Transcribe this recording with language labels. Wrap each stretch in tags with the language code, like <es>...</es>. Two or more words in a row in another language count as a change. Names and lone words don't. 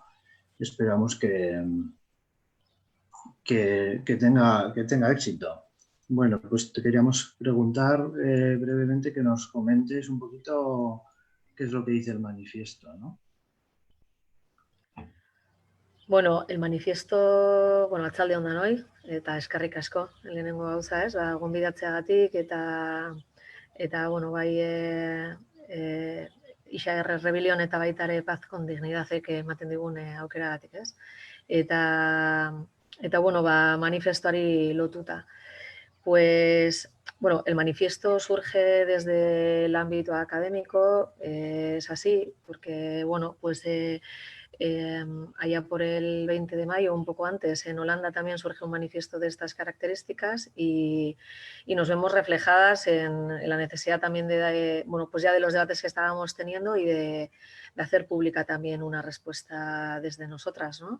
<es>Esperamos que tenga éxito. Bueno, pues te queríamos preguntar brevemente que nos comentes un poquito qué es lo que dice el manifiesto, ¿no? Bueno, el manifiesto,</es> <eu>bueno, atzaldeon danoi, eta eskerrik asko, lehenengo gauza ez, gonbidatzeagatik eta bueno, bai ISAR Rebelión eta baita ere Paz con Dignidadek ematen digun aukeragatik, ez? Eta bueno, manifestuari lotuta.</eu> <es>Pues, bueno, el manifiesto surge desde el ámbito académico, es así, porque, bueno, pues allá por el 20 de mayo, un poco antes, en Holanda también surge un manifiesto de estas características y nos vemos reflejadas en la necesidad también bueno, pues ya de los debates que estábamos teniendo y de hacer pública también una respuesta desde nosotras, ¿no?</es>